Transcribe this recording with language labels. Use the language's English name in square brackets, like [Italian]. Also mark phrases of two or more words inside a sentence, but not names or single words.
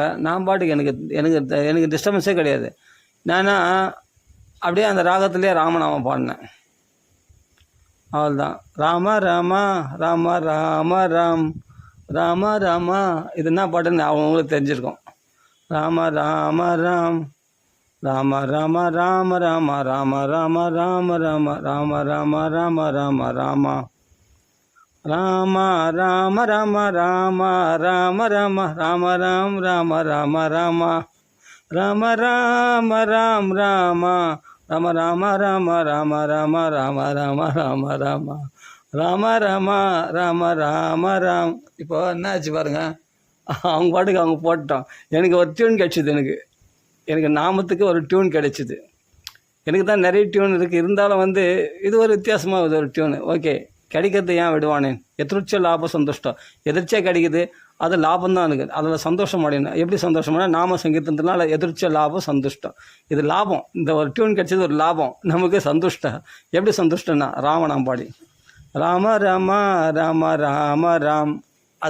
[Tamil] நான் பாட்டுக்கு எனக்கு டிஸ்டர்பன்ஸே கிடையாது. நானா அப்படியே அந்த ராகத்திலே ராமநாமம் பாடினேன், அவள்தான். ராம ராமா ராம ராம ராம் ராம ராமா, இது என்ன பாட்டுன்னு அவங்களுக்கு தெரிஞ்சிருக்கும். ராம ராம ராம் ராம ராம ராம ராம ராம ராம ராம ராம ராம ராம ராம ராம ராமா ராம ராம ராம ராம ராம ராம ராம ராம் ராம ராம ராம ராம ராம ராம் ராம ராம ராம ராம ராம ராம ராம ராம ராம ராம ராம ராம ராம ராம ராம். இப்போ என்ன ஆச்சு பாருங்க, அவங்க பாட்டுக்கு அவங்க போட்டோம். எனக்கு ஒரு டியூன் கிடச்சிது, எனக்கு நாமத்துக்கு ஒரு டியூன் கிடைச்சிது. எனக்கு தான் நிறைய டியூன் இருக்குது, இருந்தாலும் வந்து இது ஒரு வித்தியாசமாக ஒரு டியூனு. ஓகே, கிடைக்கிறது ஏன் விடுவானேன்? [Sanskrit] यदृच्छ लाभं संतोषम्, [Tamil] எதிர்ச்சியாக கிடைக்குது, அது லாபம் தான் இருக்குது, அதில் சந்தோஷம் அடையணும். எப்படி சந்தோஷம்னா நாம சங்கீர்த்தனத்தினால [Sanskrit] यदृच्छ लाभं संतुष्टम्, [Tamil] இது லாபம். இந்த ஒரு டியூன் கிடைச்சது ஒரு லாபம், நமக்கு சந்துஷ்டம். எப்படி சந்துஷ்டம்னா ராமநாம் பாடி ராம ராம ராம ராம ராம்